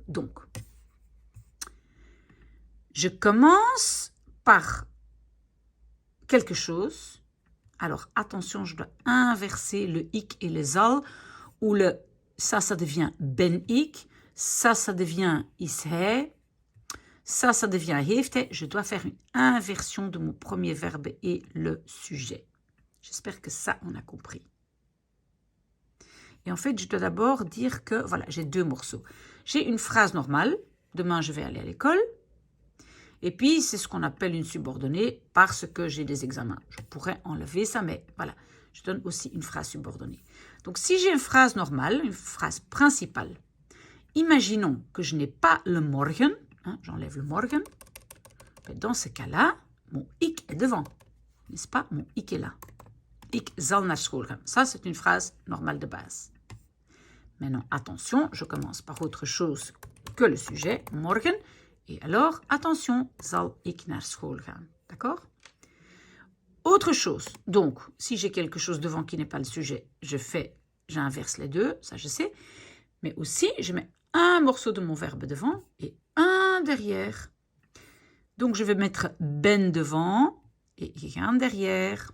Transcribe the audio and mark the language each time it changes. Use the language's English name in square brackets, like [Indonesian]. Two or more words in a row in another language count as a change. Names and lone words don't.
[French] Donc, je commence par quelque chose. Alors, attention, je dois inverser le ik et le zal, ou le ça devient [Dutch] ben ik, [French] ça devient [Dutch] is hij, [French] ça devient [Dutch] heeft hij. [French] Je dois faire une inversion de mon premier verbe et le sujet. J'espère que ça, on a compris. Et en fait, je dois d'abord dire que, voilà, j'ai deux morceaux. J'ai une phrase normale, demain je vais aller à l'école. Et puis, c'est ce qu'on appelle une subordonnée parce que j'ai des examens. Je pourrais enlever ça, mais voilà, je donne aussi une phrase subordonnée. Donc, si j'ai une phrase normale, une phrase principale, imaginons que je n'ai pas le morgen, hein, j'enlève le morgen. Dans ce cas-là, mon ik est devant, n'est-ce pas? Mon ik est là. [Dutch] Ik zal naar school gaan. [French] Ça, c'est une phrase normale de base. Maintenant, attention, je commence par autre chose que le sujet, morgen. Et alors, attention, [Dutch] zal ik naar school gaan. [French] D'accord? Autre chose, donc, si j'ai quelque chose devant qui n'est pas le sujet, j'inverse les deux, ça je sais. Mais aussi, je mets un morceau de mon verbe devant et un derrière. Donc, je vais mettre ben devant et gaan derrière.